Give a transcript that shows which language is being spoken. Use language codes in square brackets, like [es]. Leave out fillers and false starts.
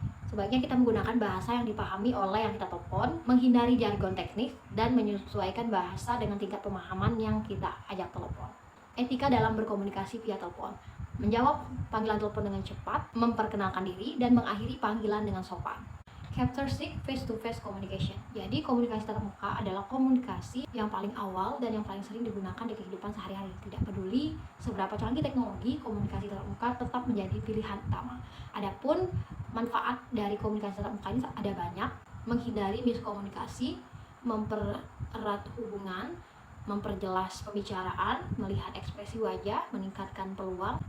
[id] Sebaiknya kita menggunakan bahasa yang dipahami oleh yang kita telepon, menghindari jargon teknis, dan menyesuaikan bahasa dengan tingkat pemahaman yang kita ajak telepon. Etika dalam berkomunikasi via telepon. Menjawab panggilan telepon dengan cepat, memperkenalkan diri, dan mengakhiri panggilan dengan sopan. [en] Chapter 6, face-to-face communication. [id] Jadi komunikasi tatap muka adalah komunikasi yang paling awal dan yang paling sering digunakan di kehidupan sehari-hari. Tidak peduli seberapa canggih teknologi, komunikasi tatap muka tetap menjadi pilihan utama. Adapun manfaat dari komunikasi tatap muka ini ada banyak: menghindari miskomunikasi, mempererat hubungan, memperjelas pembicaraan, melihat ekspresi wajah, meningkatkan peluang.